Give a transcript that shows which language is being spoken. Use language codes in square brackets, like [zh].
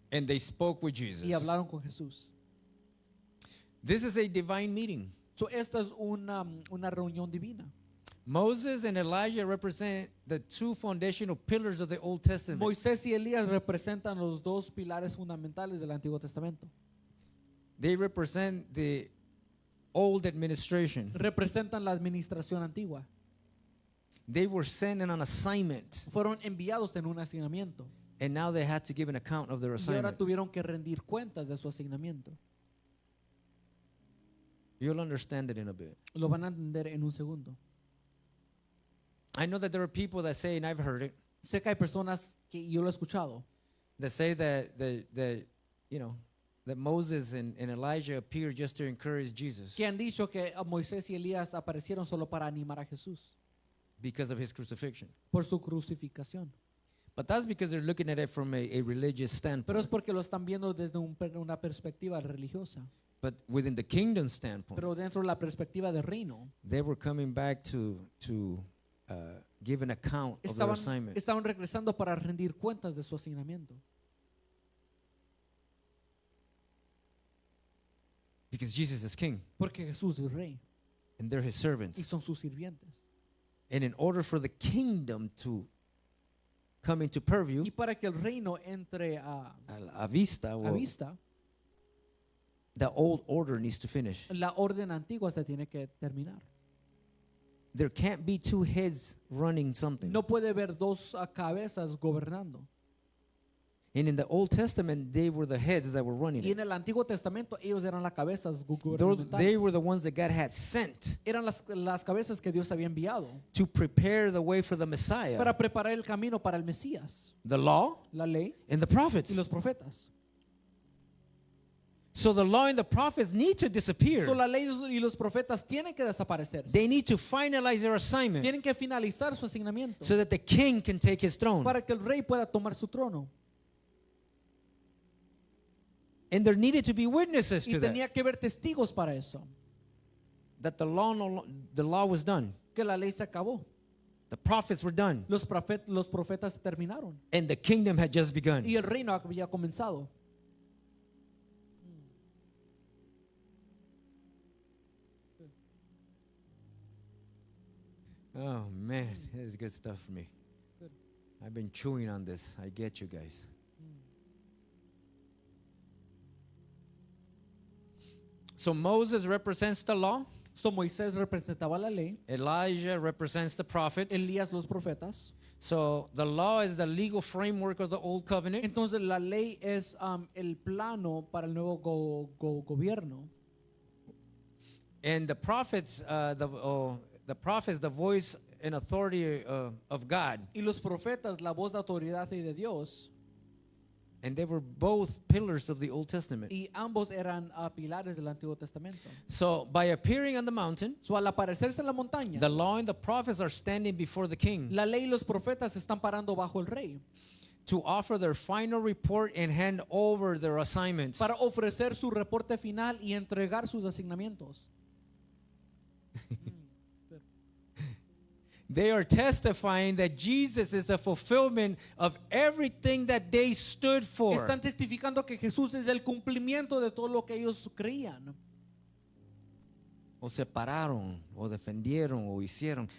[en] and they spoke with Jesus. [es] y hablaron con Jesús. [en] This is a divine meeting. [es] So, esta es una reunión divina. [en] Moses and Elijah represent the two foundational pillars of the Old Testament. [es] Moisés y Elías representan los dos pilares fundamentales del Antiguo Testamento. [en] They represent the old administration. [es] Representan la administración antigua. [en] They were sent on an assignment, [es] Fueron enviados en un asignamiento. [en] and now they had to give an account of their [es] Y ahora [en] assignment. [es] tuvieron que rendir cuentas de su asignamiento. [en] You'll understand it in a bit. [es] Lo van a entender en un segundo. [en] I know that there are people that say, and I've heard it, [es] Sé que hay personas que yo lo he escuchado, [en] that say that Moses and Elijah appeared just to encourage Jesus [es] que han dicho que a Moisés y Elías aparecieron solo para animar a Jesús [en] because of his crucifixion. [es] por su crucificación. [en] But that's because they're looking at it from a religious [es] Pero es [en] standpoint. [es] porque lo están viendo desde una perspectiva religiosa. [en] But within the kingdom standpoint, [es] Pero dentro de la perspectiva del reino, [en] they were coming back to give an account of their assignment. [es] estaban regresando para rendir cuentas de su asignamiento. [en] Because Jesus is king [es] Porque Jesús es rey [en] and they're his [es] y [en] servants. [es] son sus sirvientes. [en] And in order for the kingdom to come into purview, [es] Y para que el reino entre a vista, a [en] well, [es] vista, [en] the old order needs to finish. [es] la orden antigua se tiene que terminar. [en] There can't be two heads running something. [es] No puede haber dos cabezas gobernando. [en] And in the Old Testament, they were the heads that were running [es] Y [en] it. [es] en el Antiguo Testamento ellos eran las cabezas [en] They [es] gubernamentales. [en] were the ones that God had sent [es] Eran las cabezas que Dios había enviado [en] to prepare the way for the Messiah. [es] para preparar el camino para el Mesías, [en] The law [es] la ley [en] and the prophets. [es] y los profetas. [en] So the law and the prophets need to disappear. [es] So, la ley y los profetas tienen que desaparecer. [en] They need to finalize their assignment [es] Tienen que finalizar su asignamiento [en] so that the king can take his throne. [es] para que el rey pueda tomar su trono. [en] And there needed to be witnesses [es] Y [en] to that. [es] tenía que haber testigos para eso, [en] That the law was done. [es] que la ley se acabó. [en] The prophets were done. [es] Los profetas se terminaron [en] And the kingdom had just begun. [es] y el reino había comenzado. [en] Oh man, this is good stuff for me. Good. I've been chewing on this. I get you guys. So Moses represents the law. [es] So, Moisés representaba la ley, [en] Elijah represents the prophets. [es] Elías los profetas. [en] So the law is the legal framework of the old covenant. [es] Entonces la ley es el plano para el nuevo gobierno. [en] And the prophets, the voice and authority of God. [es] Y los profetas, la voz de autoridad y de Dios. [en] And they were both pillars of the Old Testament. [es] Y ambos eran pilares del Antiguo Testamento. [en] So by appearing on the mountain, [es] So, al aparecerse en la montaña, [en] the law and the prophets are standing before the king [es] la ley y los profetas están parando bajo el rey [en] to offer their final report and hand over their assignments. [es] para ofrecer su reporte final y entregar sus asignamientos. [en] They are testifying that Jesus is a fulfillment of everything that they stood for. [es] Están testificando que Jesús es el cumplimiento de todo lo que ellos creían. O se pararon, o defendieron, o hicieron.